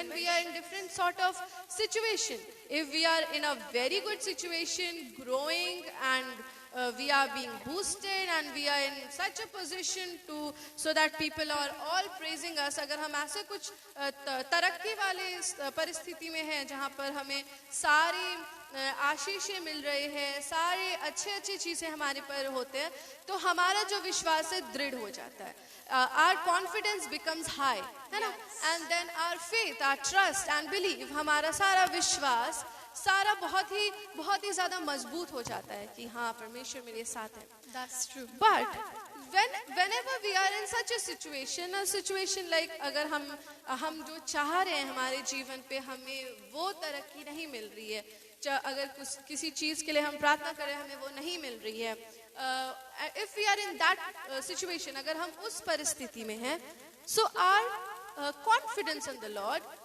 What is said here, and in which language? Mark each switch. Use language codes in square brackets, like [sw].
[en] When we are in different sort of situation, if we are in a very good situation, growing and we are being boosted and we are in such a position so that people are all praising us. [hi] अगर हम ऐसे कुछ तरक्की वाले परिस्थिति में हैं जहाँ पर हमें सारी आशीषें मिल रही हैं, सारे अच्छी चीजें हमारे पर होते हैं, तो हमारा जो विश्वास है दृढ़ हो जाता है. [en] Our confidence becomes high, [hi] है ना? [en] And then our faith, our trust and belief, [hi] हमारा सारा विश्वास सारा बहुत ही ज़्यादा मजबूत हो जाता है कि हाँ परमेश्वर मेरे साथ है. [en] That's true. But whenever we are in such a situation like [hi] अगर हम जो चाह रहे हैं हमारे जीवन पे हमें वो तरक्की नहीं मिल रही है, अगर किसी चीज़ के लिए हम प्रार्थना करें हमें वो नहीं मिल रही है, [en] if we are in that situation, [hi] अगर हम उस परिस्थिति में हैं, [en] so our confidence in the Lord